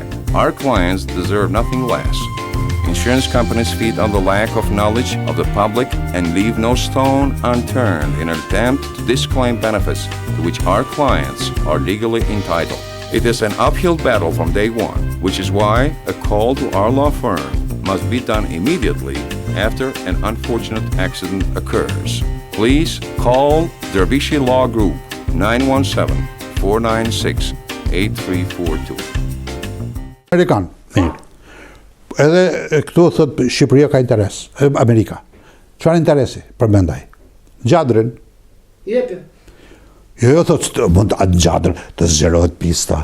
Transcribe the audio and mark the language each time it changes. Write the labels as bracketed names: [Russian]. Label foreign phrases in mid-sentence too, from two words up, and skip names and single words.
[English] Our clients deserve nothing less. Insurance companies feed on the lack of knowledge of the public and leave no stone unturned in an attempt to disclaim benefits to which our clients are legally entitled. It is an uphill battle from day one, which is why a call to our law firm must be done immediately after an unfortunate accident occurs. Please call Dervishi Law Group 917-496-8342. [Albanian] Amerikan, mirë. Edhe këtu thot Shqipëria ka interes, Amerika. Çfarë interesi përmendaj? Gjadrin. Jepi. Jo thot mund atë gjadrin të zgjerohet pista.